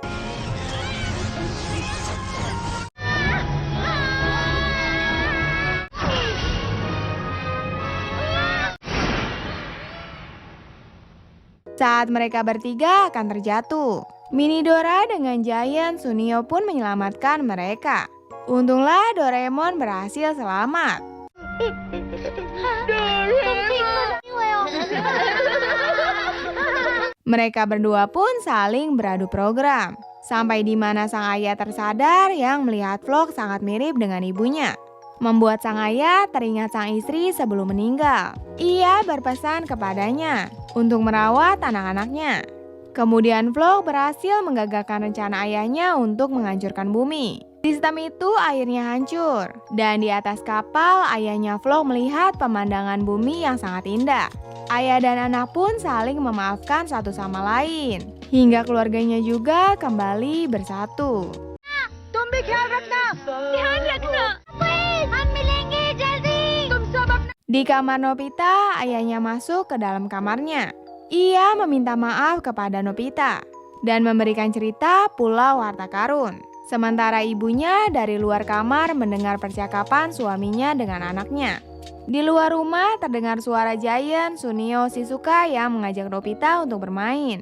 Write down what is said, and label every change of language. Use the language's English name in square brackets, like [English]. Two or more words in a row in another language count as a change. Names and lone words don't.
[Indonesian] Saat mereka bertiga akan terjatuh, Mini Dora dengan Giant Sunio pun menyelamatkan mereka. Untunglah Doraemon berhasil selamat. [Hindi] तुम ठीक तो नहीं हुए हो [Indonesian] Mereka berdua pun saling beradu program. Sampai di mana sang ayah tersadar yang melihat Vlog sangat mirip dengan ibunya. Membuat sang ayah teringat sang istri sebelum meninggal. Ia berpesan kepadanya untuk merawat anak-anaknya. Kemudian Vlog berhasil menggagalkan rencana ayahnya untuk menghancurkan bumi. Sistem itu akhirnya hancur. Dan di atas kapal, ayahnya Vlog melihat pemandangan bumi yang sangat indah. Ayah dan anak pun saling memaafkan satu sama lain. Hingga keluarganya juga kembali bersatu. [Hindi] तुम भी ख्याल रखना ध्यान रखना हम मिलेंगे जल्दी तुम सब अपना [Indonesian] Di kamar Nobita, ayahnya masuk ke dalam kamarnya. Ia meminta maaf kepada Nobita dan memberikan cerita Pulau Harta Karun. Sementara ibunya dari luar kamar mendengar percakapan suaminya dengan anaknya. Di luar rumah terdengar suara Giant, Sunio, Shizuka yang mengajak Nobita untuk bermain.